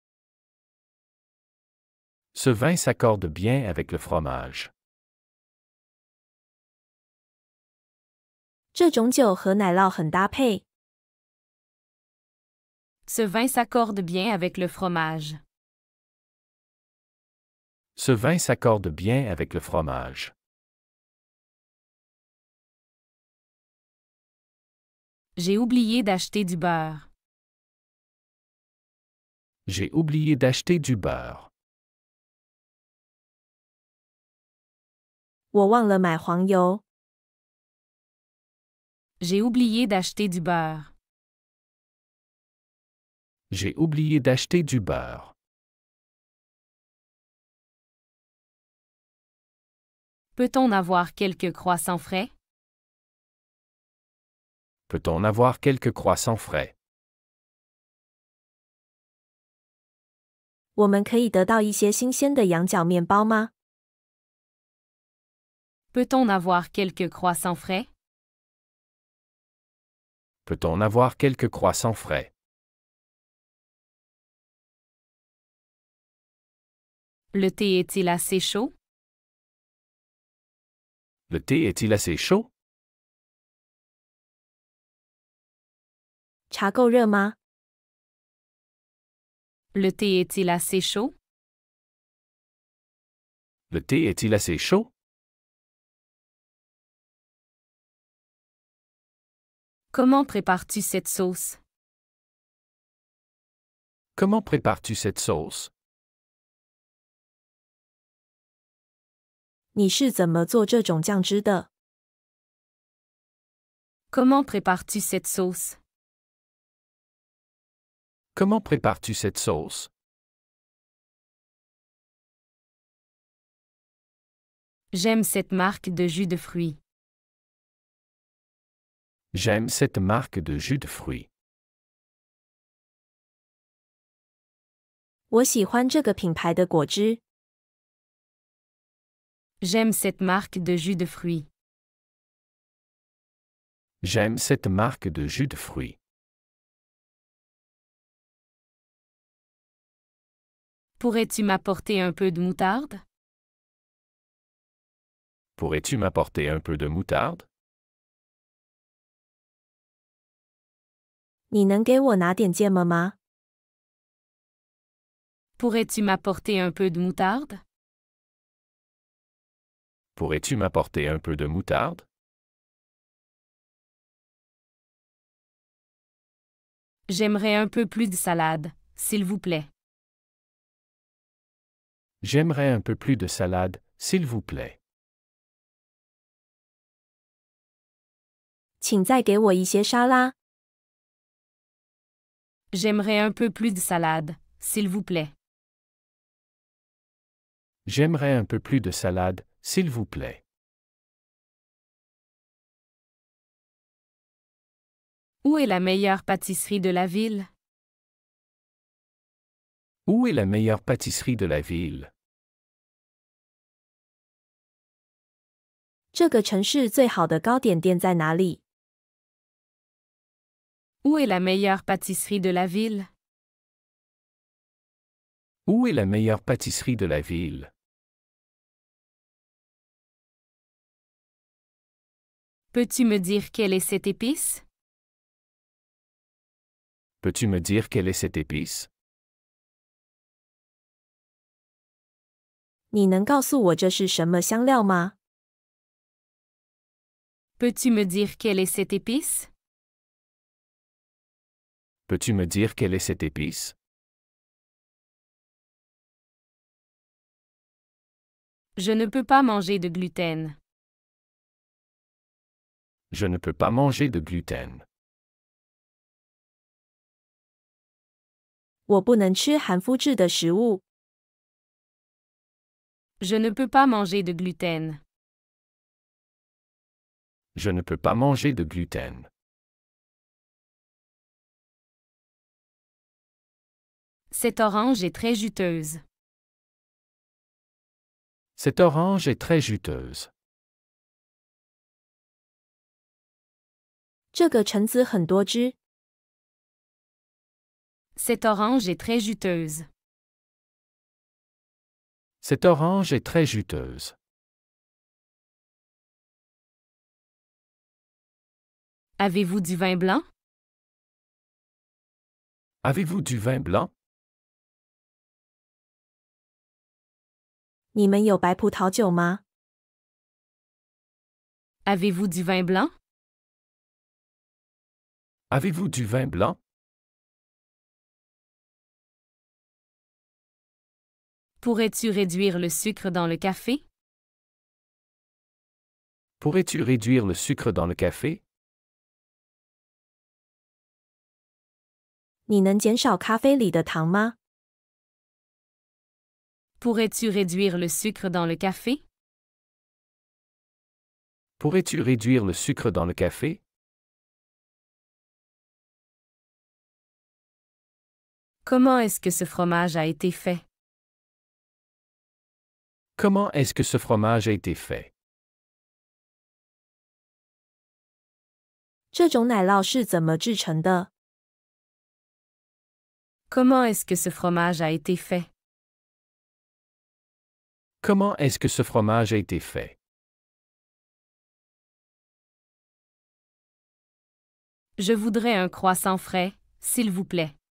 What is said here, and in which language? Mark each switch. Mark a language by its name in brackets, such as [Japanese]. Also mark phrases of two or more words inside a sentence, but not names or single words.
[French] Ce vin s'accorde bien avec le fromage. [Chinese] 这种酒和奶酪很搭配。 [French] Ce vin s'accorde bien avec le fromage. Ce vin s'accorde bien avec le fromage. J'ai oublié d'acheter du beurre. J'ai oublié d'acheter du beurre. [Chinese] 我忘了买黄油。 [French] J'ai oublié d'acheter du beurre. J'ai oublié d'acheter du beurre. Peut-on avoir quelques croissants frais? Peut-on avoir quelques croissants frais? [Chinese] 我们可以得到一些新鲜的羊角面包吗？ [French] Peut-on avoir quelques croissants frais? Peut-on avoir quelques croissants frais? Le thé est-il assez chaud? Le thé est-il assez chaud? [Chinese] 茶够热吗？ [French] Le thé est-il assez chaud? Le thé est-il assez chaud? Comment prépares-tu cette sauce? Comment prépares-tu cette sauce? [Chinese] 你是怎么做这种酱汁的？ [French] Comment prépares-tu cette sauce? Comment prépares-tu cette sauce? J'aime cette marque de jus de fruits. J'aime cette marque de jus de fruits. [Chinese] 我喜欢这个品牌的果汁。 [French] J'aime cette marque de jus de fruits. J'aime cette marque de jus de fruits. Pourrais-tu m'apporter un peu de moutarde? Pourrais-tu m'apporter un peu de moutarde? [Chinese] 你能给我拿点芥末吗？ [French] Pourrais-tu m'apporter un peu de moutarde? Pourrais-tu m'apporter un peu de moutarde? J'aimerais un peu plus de salade, s'il vous plaît. J'aimerais un peu plus de salade, s'il vous plaît. [Chinese] 请再给我一些沙拉。 [French] J'aimerais un peu plus de salade, s'il vous plaît. J'aimerais un peu plus de salade, s'il vous plaît. Où est la meilleure pâtisserie de la ville? Où est la meilleure pâtisserie de la ville? [Chinese] 这个城市最好的糕点店在哪里？ [French] Où est la meilleure pâtisserie de la ville? Où est la meilleure pâtisserie de la ville? Peux-tu me dire quelle est cette épice? Peux-tu me dire quelle est cette épice? [Chinese] 你能告诉我这是什么香料吗？ [French] Peux-tu me dire quelle est cette épice? Peux-tu me dire quelle est cette épice? Je ne peux pas manger de gluten. Je ne peux pas manger de gluten. [Chinese] 我不能吃含麸质的食物。 [French] Je ne peux pas manger de gluten. Je ne peux pas manger de gluten. Cette orange est très juteuse. Cette orange est très juteuse. [Chinese] 这个橙子很多汁。 [French] Cette orange est très juteuse. Cette orange est très juteuse. Avez-vous du vin blanc? Avez-vous du vin blanc? [Chinese] 你们有白葡萄酒吗？ [French] Avez-vous du vin blanc? Avez-vous du vin blanc? Pourrais-tu réduire le sucre dans le café? Pourrais-tu réduire le sucre dans le café? [Chinese] 你能减少咖啡里的糖吗？ [French] Pourrais-tu réduire le sucre dans le café? Pourrais-tu réduire le sucre dans le café? Comment est-ce que ce fromage a été fait? Comment est-ce que ce fromage a été fait? [Chinese] 这种奶酪是怎么制成的？ [French] Comment est-ce que ce fromage a été fait? Comment est-ce que ce fromage a été fait? Je voudrais un croissant frais, s'il vous plaît.